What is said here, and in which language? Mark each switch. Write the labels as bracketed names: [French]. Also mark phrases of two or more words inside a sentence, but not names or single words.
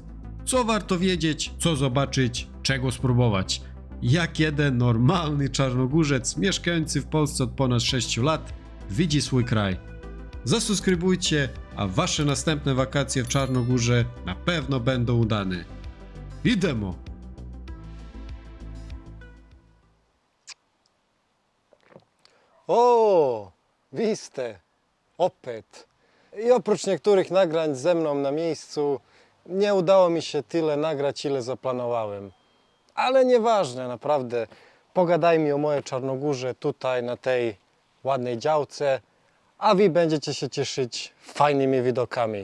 [Polish] Co warto wiedzieć, co zobaczyć, czego spróbować. Jak jeden normalny czarnogórzec mieszkający w Polsce od ponad 6 lat widzi swój kraj. Zasubskrybujcie, a wasze następne wakacje w Czarnogórze na pewno będą udane. [Serbian] Idemo! O, wy ste! Opet. [Polish] I oprócz niektórych nagrań ze mną na miejscu, nie udało mi się tyle nagrać, ile zaplanowałem. Ale nieważne, naprawdę. Pogadajmy o mojej Czarnogórze tutaj, na tej ładnej działce, a wy będziecie się cieszyć fajnymi widokami.